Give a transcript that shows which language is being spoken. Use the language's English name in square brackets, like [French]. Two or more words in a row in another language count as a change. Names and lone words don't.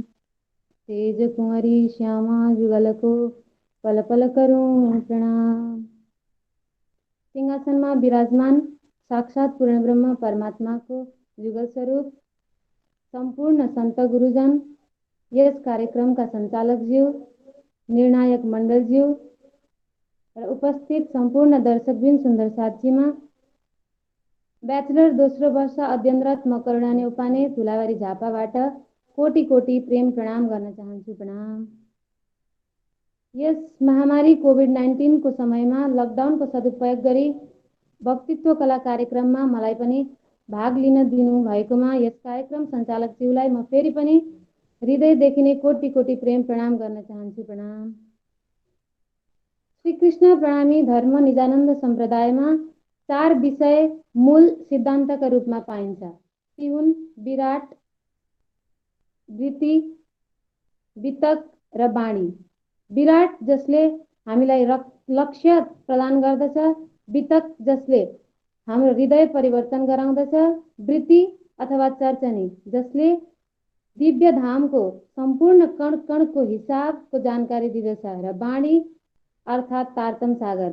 [Hindi] तेज कुंवरी श्यामा जुगल को पल पल करूं प्रणाम। [Nepali] सिंहासनमा विराजमान साक्षात पूर्ण ब्रह्म परमात्मा को जुगल स्वरूप संपूर्ण संत गुरुजन, यस कार्यक्रम का संचालक ज्यू, निर्णायक मंडल ज्यू र उपस्थित संपूर्ण दर्शकबिन सुन्दर साथीमा ब्याचलर दोस्रो वर्ष अध्ययनरत म करुणा नेउपाने धुलाबारी झापाबाट कोटि कोटि प्रेम प्रणाम गर्न चाहन्छु। प्रणाम। यस महामारी कोभिड-19 को समयमा लकडाउनको सदुपयोग गरी वक्तित्व कला कार्यक्रममा मलाई पनि भाग लिन दिनु भएकोमा यस कार्यक्रम सञ्चालक ज्यूलाई म फेरि पनि हृदयदेखि नै कोटि कोटि प्रेम प्रणाम गर्न चाहन्छु। प्रणाम। श्री कृष्ण प्रणामी धर्म निजानन्द सम्प्रदायमा 4 विषय मूल सिद्धान्तका रूपमा पाइन्छ। ती हुन् विराट, वृत्ति, वितक र वाणी। विराट जसले हामीलाई लक्ष्य प्रदान गर्दछ, वितक जसले हाम्रो हृदय परिवर्तन गराउँदछ, वृत्ति अथवा चर्चनी जसले दिव्य धामको सम्पूर्ण कण कणको हिसाबको जानकारी दिँदछ, र वाणी अर्थात् तारतम सागर।